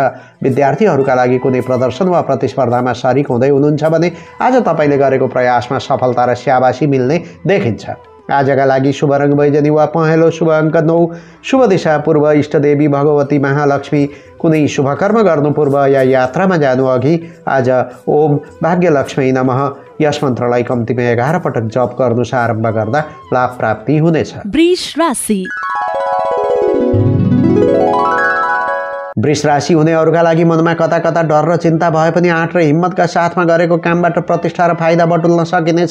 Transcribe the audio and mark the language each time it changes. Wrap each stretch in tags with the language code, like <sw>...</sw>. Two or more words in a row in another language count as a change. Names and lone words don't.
<ne>विद्यार्थीहरूका लागि कुनै प्रदर्शन वा प्रतिस्पर्धामा सरिक हुँदै हुनुहुन्छ भने आज तपाईँले गरेको प्रयासमा सफलता र स्याबासी मिल्ने देखिन्छ। आजका लागि शुभ रङ बैजनी वा पहेँलो, शुभ अङ्क 9, शुभ दिशा पूर्व, इष्टदेवी भगवती महालक्ष्मी। कुनै शुभ कर्म गर्नु पूर्व या यात्रामा जानु अघि आज</ne> <sa>ओम भाग्यलक्ष्मी नमः</sa> <ne>यस मन्त्रलाई कम्तीमा 11 पटक जप गर्नु आरम्भ गर्दा लाभ प्राप्ति हुनेछ। वृष राशि। वृष राशि हुनेहरूका लागि मनमा कता कता डर र चिन्ता भए पनि आँट र हिम्मतका साथमा गरेको कामबाट प्रतिष्ठा र फाइदा बटुल्न सकिनेछ।</ne>